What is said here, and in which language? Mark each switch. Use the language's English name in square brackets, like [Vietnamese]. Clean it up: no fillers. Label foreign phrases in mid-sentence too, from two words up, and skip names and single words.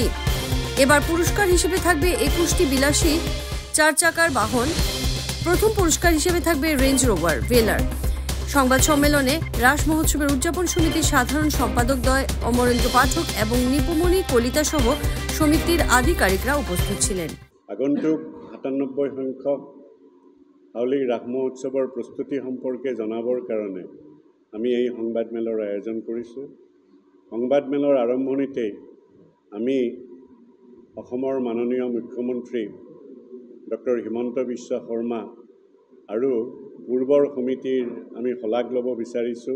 [Bangla] এবার পুরস্কার হিসেবে থাকবে 21টি বিলাসী 4 চাকার বাহন। প্রথম পুরস্কার হিসেবে থাকবে রেঞ্জ রোভার ভেলার। সংবাদ সম্মেলনে রাস মহোৎসবের উদযাপন সমিতির সাধারণ সম্পাদকদ্বয় অমরেন্দ্র পাঠক এবং নিপুমণি কলিতা সহ সমিতির আধিকারিকরা উপস্থিত ছিলেন। [Assamese] আগন্তুক 97 সংখ্যক হাউলি ৰাস মহোৎসৱৰ প্ৰস্তুতি সম্পৰ্কে জনাবৰ কাৰণে আমি এই সংবাদমেলৰ আয়োজন কৰিছোঁ। সংবাদমেলৰ আৰম্ভণিতেই আমি অসমৰ মাননীয় মুখ্যমন্ত্ৰী ডক্টৰ হিমন্ত বিশ্ব শৰ্মা আৰু পূৰ্বৰ সমিতিৰ আমি শলাগ ল'ব বিচাৰিছোঁ।